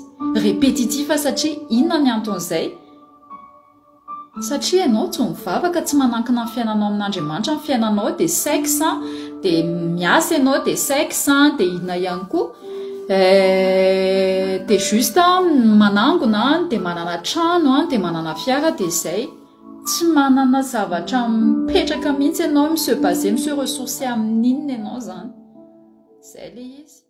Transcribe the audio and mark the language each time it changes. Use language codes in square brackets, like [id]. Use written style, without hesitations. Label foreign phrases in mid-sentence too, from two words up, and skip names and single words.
[mg] Répétitif satria inona ny anton'izay? Satria ianao tsy mivavaka, tsy manankina ny fiainanao amin'Andriamanitra, ny fiainanao dia sexe, dia miasa ianao dia sexe, dia inona ihany koa dia juste manangona, dia manana trano, dia manana fiara, dia izay. Tsy manana zavatra mipetraka mihitsy ianao, [fr] se baser, se ressourcer [mg] amin'inona ianao zany. Izay le izy.